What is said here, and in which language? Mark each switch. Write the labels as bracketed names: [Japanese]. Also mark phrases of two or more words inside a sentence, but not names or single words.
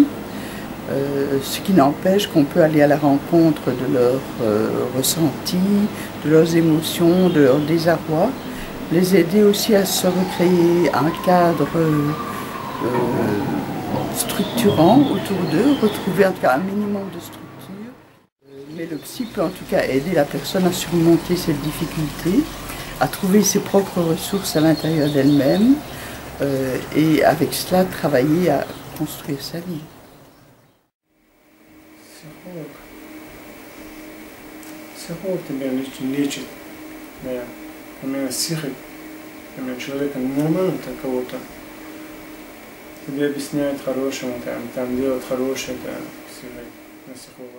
[French] Ce qui n'empêche qu'on peut aller à la rencontre de leurs ressentis, de leurs émotions, de leur désarroi, les aider aussi à se recréer un cadre structurant autour d'eux, retrouver en tout cas un minimum de structure. Mais le psy peut en tout cas aider la personne à surmonter cette difficulté, à trouver ses propres ressources à l'intérieur d'elle-même et avec cela travailler à construire sa vie. [Russian] Психолог тебя лечит, да, именно психик, именно человека нормально кого-то. Тебе объясняет хорошему, там делает хорошее, это психолог.